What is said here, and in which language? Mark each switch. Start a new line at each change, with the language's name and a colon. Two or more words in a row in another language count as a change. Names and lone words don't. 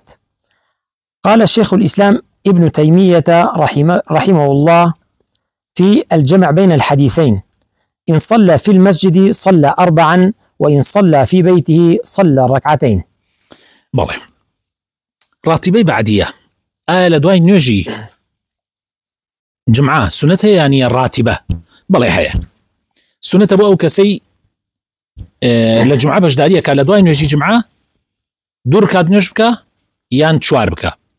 Arabic: قال شيخ الإسلام ابن تيمية رحمه الله في الجمع بين الحديثين: إن صلى في المسجد صلى 4، وإن صلى في بيته صلى 2.
Central Kurdish: بەڵێ راتبەی بعدية لە دوای نوێژی جمعە سنەت هەیە یانە راتبە بەڵێ هەیە سنەتە بۆ ئەو کەسەی لە جمعە بەشداریەکە لە دوای نوێژی جمعە 2 رکعت نوێژ بکە یان 4 بکە.